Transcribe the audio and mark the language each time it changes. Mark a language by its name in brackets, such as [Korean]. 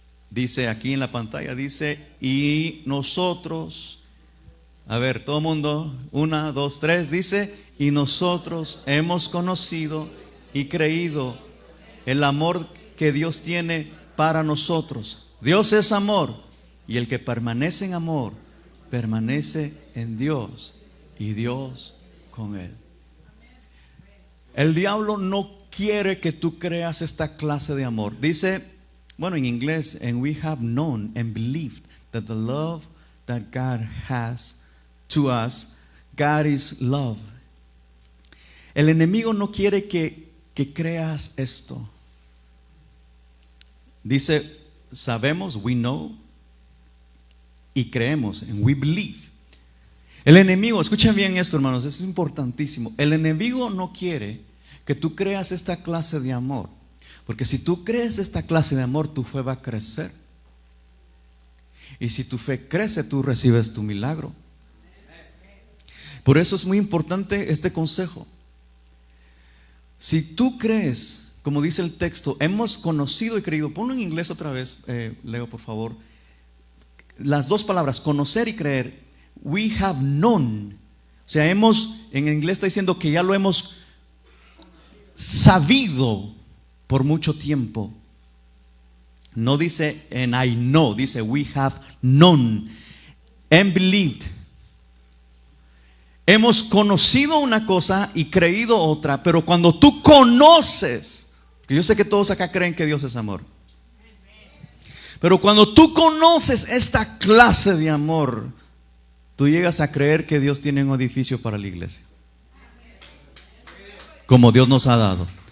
[Spanish] Dice aquí en la pantalla, dice: y nosotros, a ver, todo el mundo, 1, 2, 3, dice: y nosotros hemos conocido y creído el amor que Dios tiene para nosotros. Dios es amor. Y el que permanece en amor, permanece en Dios y Dios con él. El diablo no quiere que tú creas esta clase de amor. Dice, bueno, en inglés, [English] and we have known and believed that the love that God has to us, God is love. [Spanish] El enemigo no quiere que creas esto. Dice, sabemos, [English] we know, [Spanish] y creemos, [English] and we believe. [Spanish] El enemigo, escuchen bien esto, hermanos, es importantísimo. El enemigo no quiere que tú creas esta clase de amor, porque si tú crees esta clase de amor, tu fe va a crecer. Y si tu fe crece, tú recibes tu milagro. Por eso es muy importante este consejo. Si tú crees, como dice el texto, hemos conocido y creído. Ponlo en inglés otra vez, Leo, por favor. Las dos palabras, conocer y creer. [English] We have known. [Spanish] O sea, en inglés está diciendo que ya lo hemos sabido por mucho tiempo. No dice [English] and I know, [Spanish] dice [English] we have known and believed. [Spanish] Hemos conocido una cosa y creído otra, pero cuando tú conoces, que yo sé que todos acá creen que Dios es amor, pero cuando tú conoces esta clase de amor, tú llegas a creer que Dios tiene un edificio para la iglesia, como Dios nos ha dado.